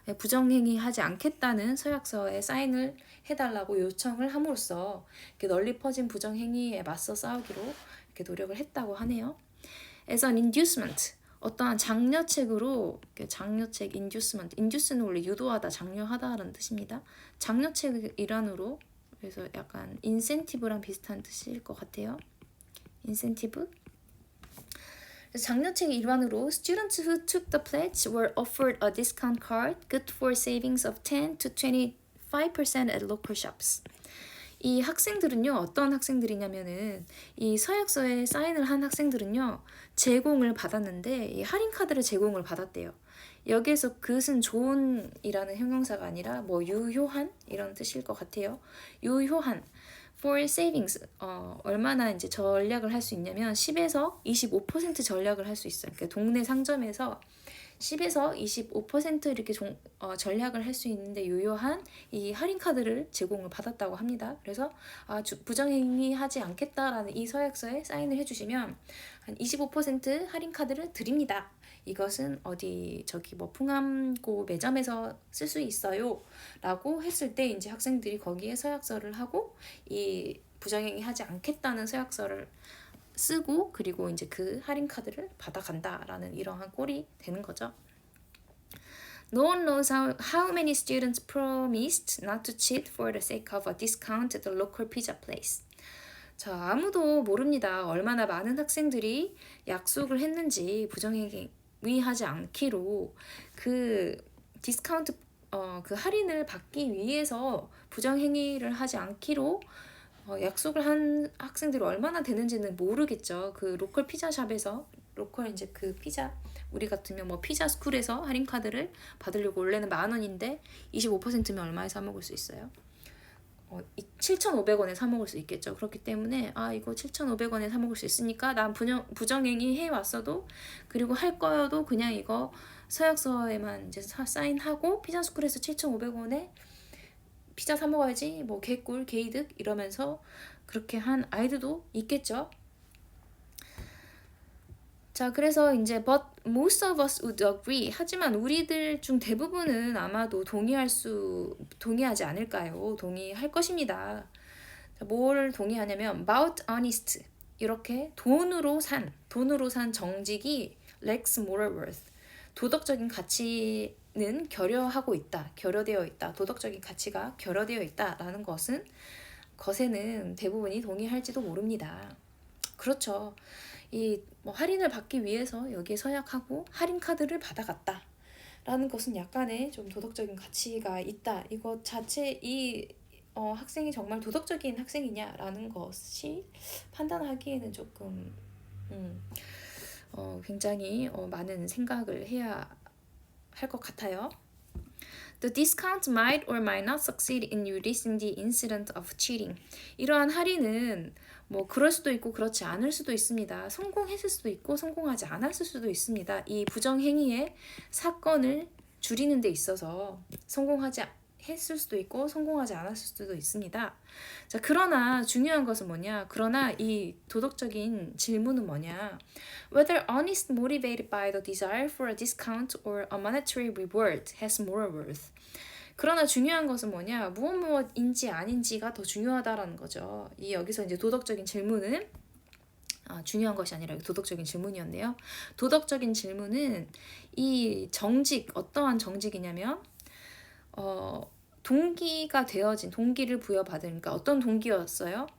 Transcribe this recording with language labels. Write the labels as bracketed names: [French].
[Korean] 부정행위 하지 않겠다는 서약서에 사인을 해달라고 요청을 함으로써 이렇게 널리 퍼진 부정행위에 맞서 싸우기로 이렇게 노력을 했다고 하네요. [English] As an inducement, [Korean] 어떠한 장려책으로, 장려책, induce는 원래 유도하다, 장려하다라는 뜻입니다. 장려책 일환으로, 그래서 약간 인센티브랑 비슷한 뜻일 것 같아요. 인센티브. 장려책의 일환으로 [English] students who took the pledge were offered a discount card good for savings of 10 to 25% at local shops. [Korean] 이 학생들은요, 어떤 학생들이냐면은 이 서약서에 사인을 한 학생들은요, 제공을 받았는데 이 할인 카드를 제공을 받았대요. 여기에서 그것은 좋은이라는 형용사가 아니라 뭐 유효한 이런 뜻일 것 같아요. 유효한 for savings 얼마나 이제 전략을 할 수 있냐면 10에서 25% 전략을 할 수 있어요. 그러니까 동네 상점에서 10에서 25% 이렇게 전략을 할 수 있는데 유효한 이 할인 카드를 제공을 받았다고 합니다. 그래서 부정행위 하지 않겠다라는 이 서약서에 사인을 해주시면 한 25% 할인 카드를 드립니다. 이것은 뭐 풍암고 매점에서 쓸 수 있어요 라고 했을 때 이제 학생들이 거기에 서약서를 하고 이 부정행위 하지 않겠다는 서약서를 쓰고 그리고 이제 그 할인 카드를 받아간다라는 이러한 꼴이 되는 거죠. [English] No one knows how many students promised not to cheat for the sake of a discount at the local pizza place. [Korean] 자, 아무도 모릅니다. 얼마나 많은 학생들이 약속을 했는지 부정행위 하지 않기로 그 디스카운트 그 할인을 받기 위해서 부정행위를 하지 않기로 약속을 한 학생들이 얼마나 되는지는 모르겠죠. 그 로컬 피자샵에서 로컬 이제 그 피자 우리 같으면 뭐 피자 스쿨에서 할인 카드를 받으려고 원래는 10,000원인데 25%면 얼마에 사 먹을 수 있어요? 7,500원에 사 먹을 수 있겠죠. 그렇기 때문에 이거 7,500원에 사 먹을 수 있으니까 난 부정행위 해왔어도 그리고 할 거여도 그냥 이거 서약서에만 이제 사인하고 피자 스쿨에서 7,500원에 피자 사 먹어야지 뭐 개꿀 개이득 이러면서 그렇게 한 아이들도 있겠죠. 자, 그래서 이제 [English] but most of us would agree. [Korean] 하지만 우리들 중 대부분은 아마도 동의하지 않을까요? 동의할 것입니다. 자, 뭘 동의하냐면 about honest. 이렇게 돈으로 산 정직이 [English] lacks moral worth. [Korean] 도덕적인 가치는 결여되어 있다. 도덕적인 가치가 결여되어 있다라는 것에는 대부분이 동의할지도 모릅니다. 그렇죠. 이 뭐 할인을 받기 위해서 여기에 서약하고 할인 카드를 받아갔다. 라는 것은 약간의 좀 도덕적인 가치가 있다. 이것 자체 이 학생이 정말 도덕적인 학생이냐라는 것이 판단하기에는 조금 굉장히 많은 생각을 해야 할 것 같아요. [English] The discount might or might not succeed in reducing the incident of cheating. [Korean] 이러한 할인은 뭐 그럴 수도 있고 그렇지 않을 수도 있습니다. 성공했을 수도 있고 성공하지 않았을 수도 있습니다. 이 부정행위의 사건을 줄이는 데 있어서 성공하지 했을 수도 있고 성공하지 않았을 수도 있습니다. 자, 그러나 중요한 것은 뭐냐? 그러나 이 도덕적인 질문은 뭐냐? [English] Whether honest motivated by the desire for a discount or a monetary reward has moral worth. [Korean] 그러나 중요한 것은 뭐냐? 무엇인지 아닌지가 더 중요하다라는 거죠. 이 여기서 이제 도덕적인 질문은 중요한 것이 아니라 도덕적인 질문이었네요. 도덕적인 질문은 이 정직, 어떠한 정직이냐면 동기가 되어진, 동기를 부여받은, 그러니까 어떤 동기였어요?